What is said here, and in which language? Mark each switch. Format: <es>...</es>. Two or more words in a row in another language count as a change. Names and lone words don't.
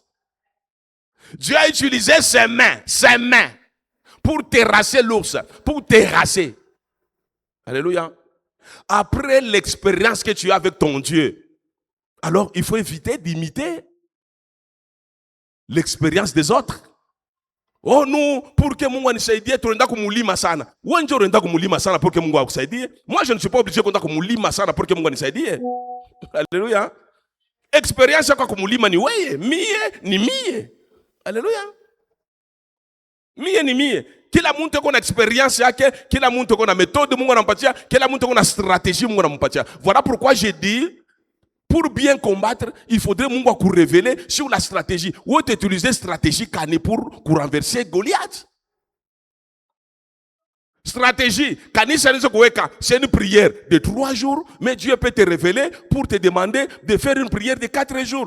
<fr>Dieu a utilisé ses mains pour terrasser l'ours, pour terrasser. Alléluia. Après l'expérience que tu as avec ton Dieu, alors il faut éviter d'imiter l'expérience des autres. Oh nous, pour que</fr> <sw>Mungu anisaidie, tunaenda kumulima sana. Wewe ndio unaenda kumulima sana</sw> <fr>pour que</fr> <sw>Mungu akusaidie. Moi je ne suis pas obligé kwenda kumulima sana pour que Mungu anisaidie.</sw> <fr>Alléluia.</fr> <sw>Expérience yako kumulima ni wewe, mie ni mie. Alléluia. Mie ni mie. Kila mtu kuna expérience yake, kila mtu kuna méthode Mungu anampatia, kila mtu kuna stratégie Mungu anampatia.</sw> <fr>Voilà pourquoi j'ai dit, pour bien combattre, il faudrait Mungu ku révéler sur la stratégie. Ou utiliser stratégie kani pour renverser Goliath. Stratégie, c'est une prière de 3 jours, mais Dieu peut te révéler pour te demander de faire une prière de 4 jours.</fr>